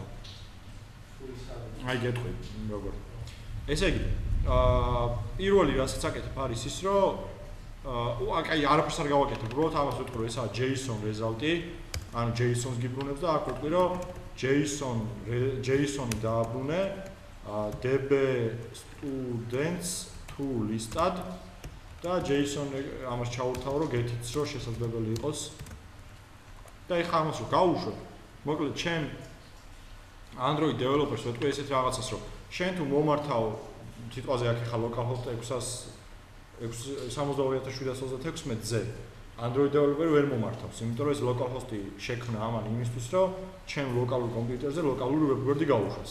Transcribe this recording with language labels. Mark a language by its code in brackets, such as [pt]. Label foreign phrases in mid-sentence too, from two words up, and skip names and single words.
[ka] აი გეტყვი, როგორ. ესე იგი, პირველი რასაც აკეთებ არის ის, რომ აი არაფერს არ გავაკეთებ, უბრალოდ ამას ვიტყვი, რომ ესაა [en] JSON result-ი, [ka] ანუ JSON-ს გიბრუნებს და აქ ვიტყვი, რომ JSON-ი დააბრუნე [en] db students to list-ად [ka] და JSON ამას ჩაურთავო, რომ get-იც რო შესაძლებელი იყოს. და ეხლა ამას რო გავუშვებ, მოკლედ ჩემ [en] Android developers [ka] ვეტყვი ესეთ რაღაცას, რომ შენ თუ მომართავ თითქოს აქ ეხლა localhost 66726-ზე [en] Android developer [ka] ვერ მომართავს, იმიტომ რომ ეს localhost-ი შექმნა ამან იმისთვის, რომ ჩემ ლოკალურ კომპიუტერზე ლოკალური ვებგვერდი გაუშვას.